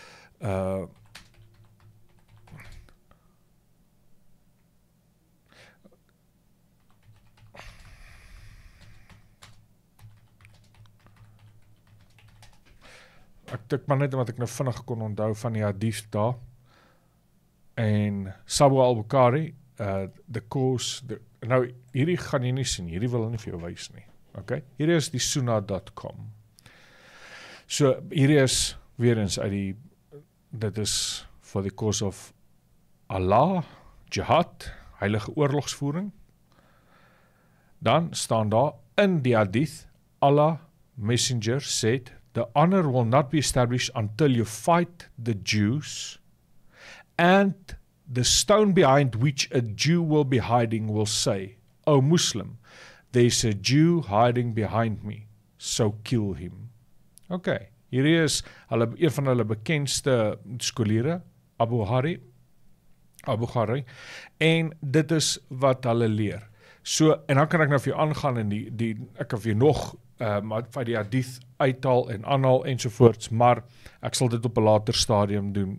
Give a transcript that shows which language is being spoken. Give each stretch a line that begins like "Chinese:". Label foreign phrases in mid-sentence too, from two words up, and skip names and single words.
Afrikaans: Ek tik maar net wat ek nou vinnig kon onthou van die hadith daar.
English: En Sabu al-Bukhari, the course,
Afrikaans: nou hierdie gaan jy nie sien, hierdie wil nie vir jou wys nie. Okay? Hierdie is die sunnah.com. So hierdie is weer eens uit dit is
English: for the cause of Allah,
Afrikaans: jihad, heilige oorlogsvoering. Dan staan daar in die hadith,
English: Allah messenger said, the honor will not be established until you fight the Jews, and the stone behind which a Jew will be hiding will say, O Muslim, there's a Jew hiding behind me, so kill him.
Afrikaans: Okay, hierdie is een van hulle bekendste skoliere, Abu Ghari, en dit is wat hulle leer. So, en dan kan ek nou vir jou aangaan en ek kan vir jou nog van die hadith uithaal en aanhaal ensovoorts, maar ek sal dit op 'n later stadium doen.